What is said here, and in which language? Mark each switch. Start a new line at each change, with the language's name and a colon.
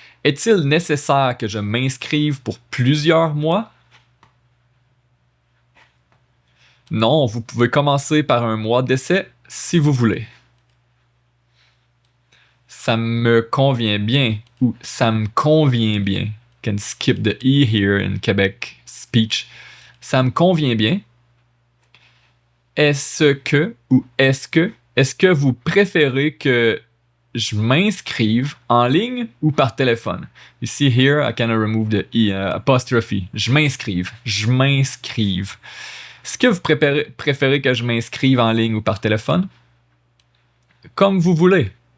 French: Est-il nécessaire que je m'inscrive pour plusieurs mois? Non, vous pouvez commencer par un mois d'essai si vous voulez. Ça me convient bien ou ça me convient bien.
English: Can skip the E here in Quebec speech.
French: Ça me convient bien. Est-ce que ou est-ce que vous préférez que je m'inscrive en ligne ou par téléphone?
English: Ici, here, I can remove the E apostrophe.
French: Je m'inscrive. Est-ce que vous préférez que je m'inscrive en ligne ou par téléphone? Comme vous voulez.